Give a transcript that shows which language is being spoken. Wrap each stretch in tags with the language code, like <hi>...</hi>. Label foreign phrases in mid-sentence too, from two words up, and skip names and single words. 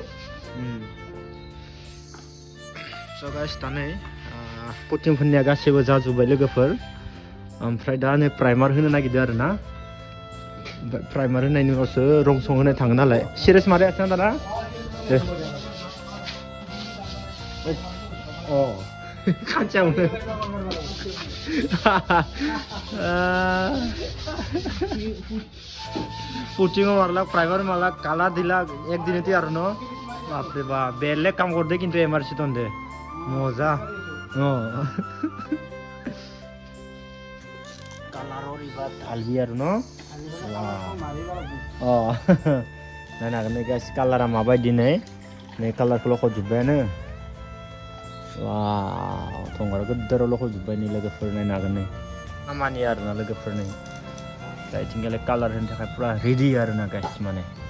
<brx>स' गाइस दा नै पुटिंफोरनिया गासैबो जाजोब्बाय लोगोफोर ओमफ्राय दा नै प्राइमार होनो नागिरदों आरो ना प्राइमार होनायनि उनावसो रं सं होनाय थाङो नालाय सिरियास मारै आथिं दाना दे अ खानसेयावनो पुटिंआव मारला प्राइमार मारला काला दिला एक दिन तैयार न बाप रे बाप बेलेग काम करदे किन्तु एमआरसी दे मजा कालार ओरैबा ढालबि आरो न नायनो हागोन नै गाइस कालारा माबायदि नै कालारखौ लख'जोब्बायानो वाव थंगार गोदोराव लख'जोब्बाय नै लोगोफोर नायनो हागोन नै खामानि आरोना लोगोफोर नै दा इथिंगालाय कालार होनो थाखाय पुरा रेडि आरोना गाइस माने</brx>